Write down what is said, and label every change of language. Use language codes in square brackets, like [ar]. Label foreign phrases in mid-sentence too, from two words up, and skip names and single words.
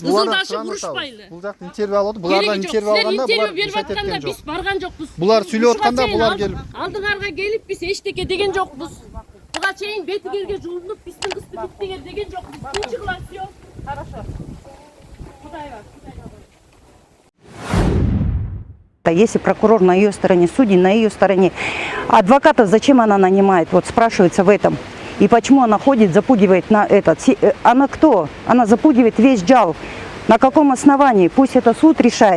[ky] Ызылдашып урушпайлы. Бул жакта интервью алып, булардан интервью алганда булар берип атканда биз барган жокпуз. Булар сүйлөп атканда булар келип Алдыңарга келип биз эчтеке деген жокпуз. Буга чейин бетигерге жуулунуп биздин кызды биттигер деген жокпуз. Тынчыгыла [ru] всё. Хорошо. [ky] Кудай бар. [ru] Если прокурор на ее стороне, судьи на ее стороне, адвокатов зачем она нанимает? Вот спрашивается в этом. И почему она ходит, запугивает на этот? Она кто? Она запугивает весь джал. На каком основании? Пусть это суд решает.